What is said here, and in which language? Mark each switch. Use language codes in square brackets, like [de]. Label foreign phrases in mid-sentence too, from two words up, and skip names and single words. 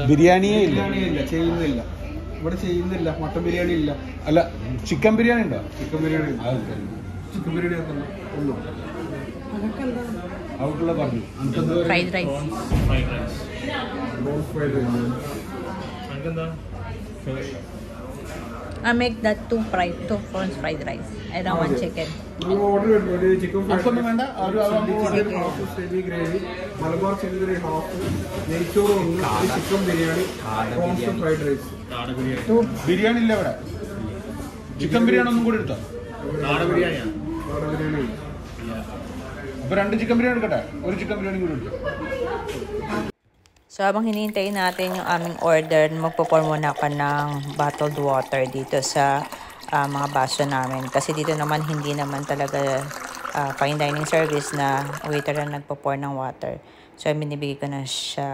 [ml] ബിരിയാണിയേ ഇല്ല. ബിരിയാണി ഇല്ല, ചെയ്യുന്നില്ല ഇവിടെ, ചെയ്യുന്നില്ല. മട്ടൻ ബിരിയാണി ഇല്ല. അല്ല, ചിക്കൻ ബിരിയാണി ഉണ്ടോ? ചിക്കൻ ബിരിയാണി ഇല്ല. ചിക്കൻ ബിരിയാണി എത്തണം ഒന്നും അവർക്കുള്ള പറഞ്ഞു. [en] fried rice. fried rice. I make that two prawns fried rice. I don't want chicken. [ml] നിങ്ങൾ ഓർഡർ ചെയ്തു ചിക്കൻ അവർക്കൊന്നും വേണ്ട. [en] half semi gravy, Malabar chicken curry half, [ml] നെയ്ച്ചോറ് ഒന്ന്, [en] chicken biryani, prawns fried rice. [ml] ബിരിയാണി ഇല്ല ഇവിടെ. ചിക്കൻ ബിരിയാണി ഒന്നും കൂടി എടുത്തോ? നാടൻ ബിരിയാണി അപ്പൊ 2 ചിക്കൻ ബിരിയാണി എടുക്കട്ടെ? ഒരു ചിക്കൻ ബിരിയാണി കൂടി എടുത്തോ? [tl] So, habang hinihintay natin yung aming order, magpo-pour muna ako ng bottled water dito sa mga baso namin. Kasi dito naman, hindi naman talaga [en] fine dining service [tl] na waiter na nagpo-pour ng water. So, binibigay ko na siya.